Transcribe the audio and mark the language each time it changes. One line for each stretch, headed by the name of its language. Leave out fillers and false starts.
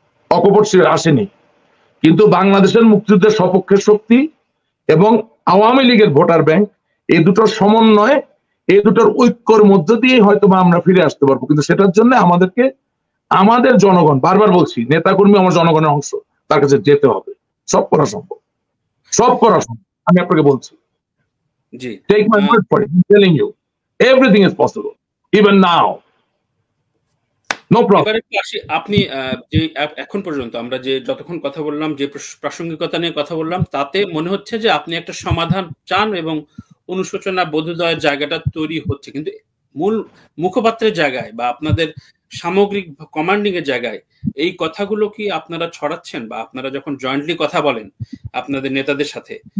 Bangla: অকপট আসেনি, কিন্তু বাংলাদেশের মুক্তিযুদ্ধের সপক্ষের শক্তি এবং আওয়ামী লীগের ভোটার ব্যাংক, এই দুটোর সমন্বয়ে, এই দুটোর ঐক্যর মধ্য দিয়ে হয়তো আমরা ফিরে আসতে পারবো। কিন্তু সেটার জন্য আমাদেরকে, আমাদের জনগণ, বারবার বলছি, নেতাকর্মী আমার জনগণের অংশ, তার কাছে যেতে হবে। সব করা সম্ভব, সব করা সম্ভব, আমি আপনাকে বলছি।
English: Take my word for it. I'm telling you, everything is possible, even now. No problem.
Bangla: আপনি যে এখন পর্যন্ত আমরা যে যতক্ষণ কথা বললাম, যে প্রাসঙ্গিকতা নিয়ে কথা বললাম, তাতে মনে হচ্ছে যে আপনি একটা সমাধান চান এবং অনুশোচনা বোধোদয়ের জায়গাটা তৈরি হচ্ছে, কিন্তু মূল মুখপাত্রের জায়গায় বা আপনাদের সামগ্রিক কমান্ডিং এর জায়গায় এই কথাগুলো কি আপনারা ছড়াচ্ছেন, বা আপনারা যখন জয়েন্টলি কথা বলেন আপনাদের নেতাদের সাথে?